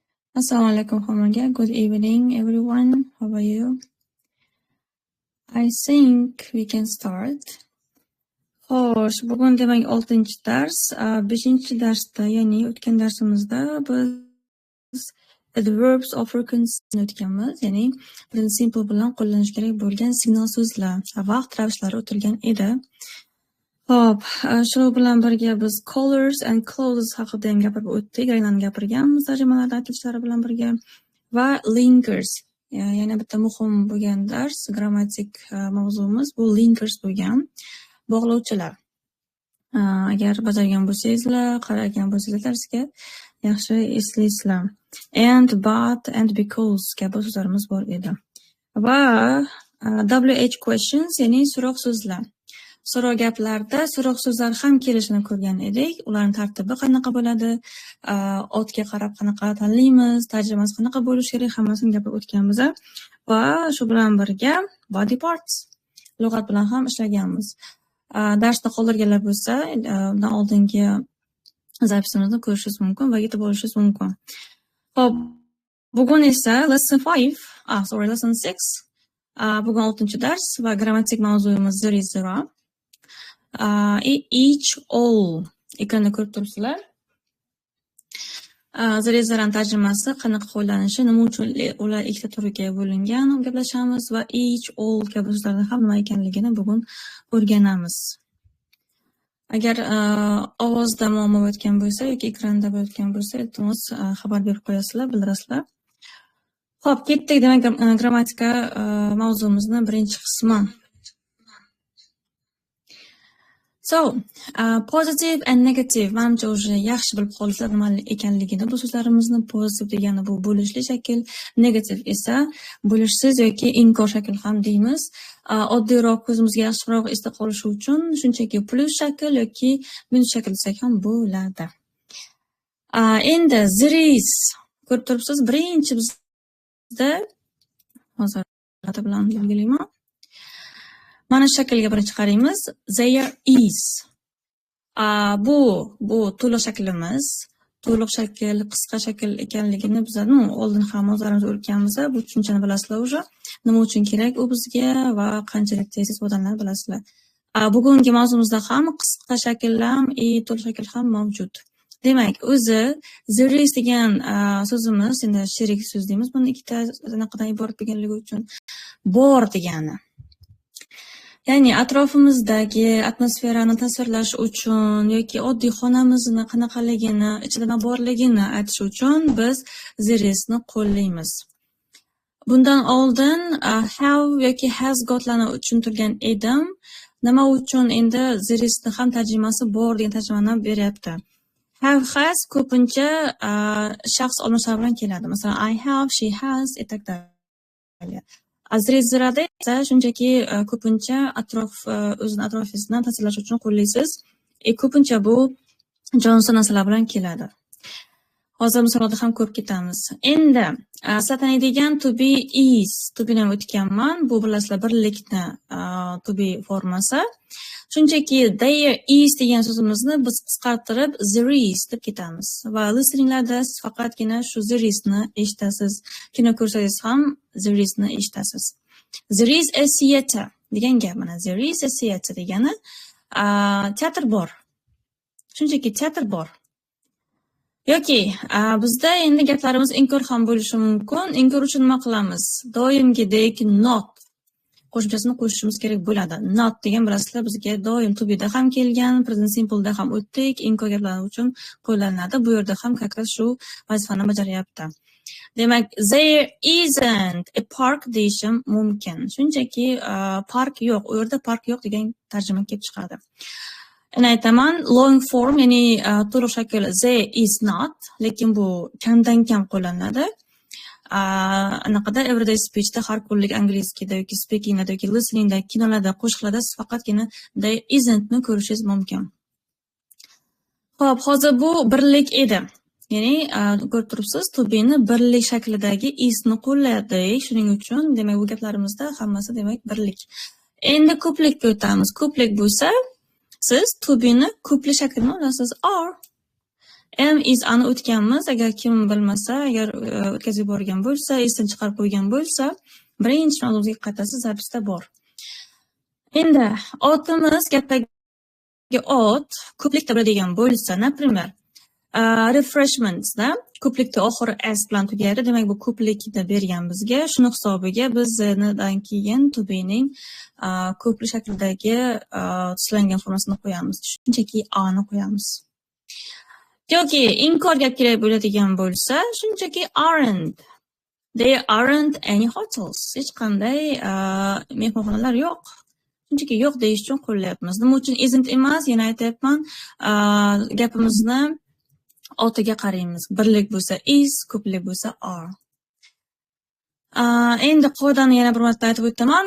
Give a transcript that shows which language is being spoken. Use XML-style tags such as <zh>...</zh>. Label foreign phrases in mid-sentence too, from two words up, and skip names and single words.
<ar>Assalamu alaikum hammaga.</ar> <en>Good evening everyone. How are you? I think we can start.</en> <uz>Xo'sh, bugun demak 6-dars. 5-darsda, ya'ni o'tgan darsimizda biz</uz> <en>adverbs of frequency</en> <uz>o'tganmiz, ya'ni</uz> <en>present simple</en> <uz>bilan qo'llanish kerak bo'lgan signal so'zlar, vaqt ravshlari o'tilgan edi. Xo'p, shu bilan birga biz</uz> <en>colors and clauses</en> <uz>haqida ham gapirib o'tdik, ranglarni gapirganmiz tarjimalarda aytilishlari bilan birga va linkers. Yana bitta muhim bo'lgan dars, grammatik mavzumiz bu linkers bo'lgan, bog'lovchilar. Agar bajargan bo'lsangizlar, qaragan bo'lsangizlar darsga yaxshi eslaysizlar.</uz> <en>And, but, and because</en> <uz>kabi so'zlarimiz bor edi. Va</uz> <en>WH questions,</en> <uz>ya'ni so'roq so'zlar. So'roq gaplarda so'roq so'zlar ham kelishini ko'rgan edik. Ularning tartibi qanaqa bo'ladi? Otga qarab qanaqa tanlaymiz? Tarjimasi qanaqa bo'lishi kerak? Hammasini gapirib o'tganmiz. Va shu bilan birga</uz> <en>body parts</en> <uz>lug'at bilan ham ishlaganmiz. Darsda qoldirganlar bo'lsa, undan oldingi zapisimizni ko'rishingiz mumkin va yetib olishingiz mumkin. Xo'p, bugun esa</uz> <en>lesson 6.</en> <uz>Bugun 6-dars va grammatik mavzuyimiz</uz> <en>there is zero. Each, all</en> <uz>ekranda ko'rib turibsizlar.</uz> <en>There is zero</en> <uz>tarjimasi qanaqa qo'llanishi, nima uchun ular ikkita turga bo'lingan gaplashamiz va</uz> <en>each, all</en> <uz>kabi so'zlarning ham nima ekanligini bugun o'rganamiz. Agar ovozda muammo bo'layotgan bo'lsa yoki ekranda bo'layotgan bo'lsa, iltimos xabar berib qo'yasizlar, bildirasizlar. Xo'p, ketdik demak grammatika mavzumizni birinchi qismi.</uz> <en>So, positive and negative.</en> <uz>Menimcha o'sha yaxshi bilib qoldingizlar nima ekanligini. Bu so'zlarimizni positive degani bu bo'lishli shakl, negative esa bo'lishsiz yoki inkor shakl ham deymiz. Oddiyroq ko'zimizga yaxshiroq esda qolishi uchun shunchaki plus shakl yoki minus shakl desak ham bo'ladi. Endi</uz> <en>there is</en> <uz>ko'rib turibsiz, birinchi bizda hozir bilan belgilayman. Mana shaklga birinchi qaraymiz.</uz> <en>There is.</en> <uz>Bu to'liq shaklimiz. To'liq shakl, qisqa shakl ekanligini bizlarni oldin ham o'zlarimiz o'rganganmiz. Bu tushunchani bilasizlar o'sha. Nima uchun kerak u bizga va qanchalik tez ifodalanadi bilasizlar. Bugungi mavzumizda ham qisqa shakl ham, to'liq shakl ham mavjud. Demak, o'zi</uz> <en>there is</en> <uz>degan so'zimiz, endi sherik so'z deymiz. Buni ikkita anaqadan iborat bo'lganligi uchun bor degani. Ya'ni atrofimizdagi atmosferani tasvirlash uchun yoki oddiy xonamizni qanaqaligini, ichida nima borligini aytish uchun biz</uz> <en>there isni</en> <uz>qo'llaymiz. Bundan oldin have yoki</uz> <en>has gotlarni</en> <uz>tushuntirgan edim. Nima uchun endi</uz> <en>there isni</en> <uz>ham tarjimasi bor degan tarjimani beryapti.</uz> <en>Have, has</en> <uz>ko'pincha shaxs olmoshlari bilan keladi. Masalan,</uz> <en>I have, she has, etcetera.</en> <uz>Azrezirada esa shunchaki ko'pincha o'zini atrofingizni tasvirlash uchun qo'llaysiz. Ko'pincha bu jonsiz narsalar bilan keladi. Hozir misolda ham ko'rib ketamiz. Endi satanidigan</uz> <en>to be is, to be</en> <uz>ham o'tganman. Bu bilasizlar birlikni</uz> <en>to be</en> <uz>formasi. Shunchaki</uz> <en>there is</en> <uz>degan so'zimizni biz qisqartirib</uz> <en>there is</en> <uz>deb ketamiz. Va listeninglarda siz faqatgina shu</uz> <en>there isni</en> <uz>eshitasiz. Kino ko'rsangiz ham</uz> <en>there isni</en> <uz>eshitasiz.</uz> <en>There is a theater</en> <uz>degan gap. Mana</uz> <en>there is a theater</en> <uz>degani teatr bor. Shunchaki teatr bor. Yoki bizda endi gaplarimiz inkor ham bo'lishi mumkin. Inkor uchun nima qilamiz? Doimgidek not qo'shimchasini qo'shishimiz kerak bo'ladi. Not degan bilasizlar bizga doim</uz> <en>to be</en> <uz>da ham kelgan,</uz> <en>present simple</en> <uz>da ham o'tdik, inkor gaplar uchun qo'llanadi. Bu yerda ham kakras shu vazifani bajaryapti. Demak,</uz> <en>there isn't a park</en> <uz>deyishim mumkin. Shunchaki park yo'q, u yerda park yo'q degan tarjima kelib chiqadi. Yana aytaman,</uz> <en>long form,</en> <uz>ya'ni to'liq shakl</uz> <en>there is not,</en> <uz>lekin bu kamdan kam qo'llanadi. Anaqada</uz> <en>everyday speechda,</en> <uz>har kunlik angliyskida yoki speakingda yoki listeningda, kinolarda, qo'shiqlarda siz faqatgina</uz> <en>there isn'tni</en> <uz>ko'rishingiz mumkin. Xo'p, hozir bu birlik edi. Ya'ni ko'rib turibsiz,</uz> <en>to be'ni</en> <uz>birlik shaklidagi isni qo'lladi. Shuning uchun demak bu gaplarimizda hammasi demak birlik. Endi ko'plikka o'tamiz. Ko'plik bo'lsa, siz</uz> <en>to be'ni</en> <uz>ko'plik shaklini olasiz are.</uz> <en>Am is</en> <uz>ani o'tganmiz. Agar kim bilmasa, agar o'tkazib yuborgan bo'lsa, esdan chiqarib qo'ygan bo'lsa, birinchi mavzuga qaytasiz, zapisda bor. Endi otimiz gapdagi ot ko'plikda bo'ladigan bo'lsa, например, refreshmentsda ko'plikda oxiri s bilan tugaydi. Demak, bu ko'plikni bergan bizga. Shuni hisobiga biz dan keyin</uz> <en>to be'ning</en> <uz>ko'plik shaklidagi tuslangan formasini qo'yamiz. Shunchaki a ni qo'yamiz. Yoki inkor gap kerak bo'ladigan bo'lsa, shunchaki aren't.</uz> <en>There aren't any hotels.</en> <uz>Hech qanday mehmonxonalar yo'q. Shunchaki yo'q deyish uchun qo'llayapmiz. Nima uchun isn't emas? Yana aytayapman, gapimizni otiga qaraymiz. Birlik bo'lsa is, ko'plik bo'lsa are. Endi qoidani yana bir marta aytib o'taman.</uz>